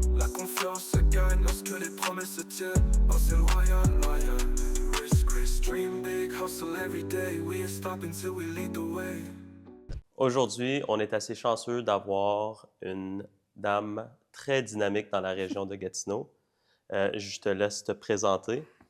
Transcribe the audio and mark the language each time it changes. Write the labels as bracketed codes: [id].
[fr] La confiance se gagne lorsque les promesses se tiennent. Oh, c'est loyal, loyal. [en] Risk, risk, dream big, hustle every day. We ain't stopping till we lead the way. [fr] Aujourd'hui, on est assez chanceux d'avoir une dame très dynamique dans la région de Gatineau. Je te laisse te présenter.